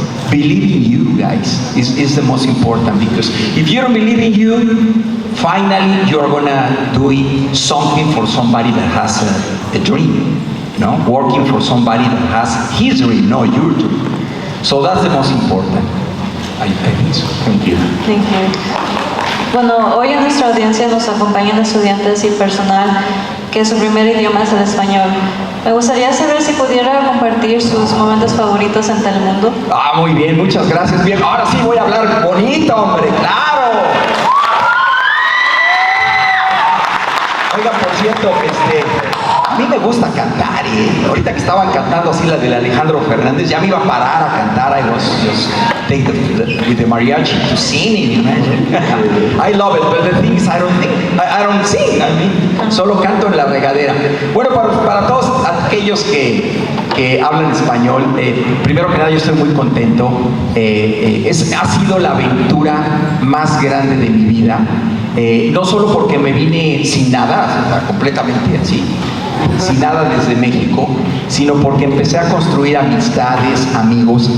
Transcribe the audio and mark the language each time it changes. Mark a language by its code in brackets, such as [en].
[en] Believe in you, guys, is the most important, because if you don't believe in you, finally you're gonna do something for somebody that has a dream, working for somebody that has his dream, not your dream. So that's the most important. I think so. Thank you. Thank you. [es] Bueno, hoy en nuestra audiencia nos acompañan estudiantes y personal que su primer idioma es el español. Me gustaría saber si pudiera compartir sus momentos favoritos en Telemundo. Muy bien, muchas gracias. Bien, ahora sí voy a hablar bonito, hombre, claro. Oiga, por cierto, a mí me gusta cantar, ahorita que estaban cantando así la de Alejandro Fernández, ya me iba a parar a cantar. [en] I was just take with the mariachi to sing. I love it, but the thing is I don't sing. [es] Solo canto en la regadera. Bueno, para todos aquellos que hablan español, primero que nada yo estoy muy contento. Ha sido la aventura más grande de mi vida. No solo porque me vine sin nada, completamente así, sin nada desde México, sino porque empecé a construir amistades, amigos.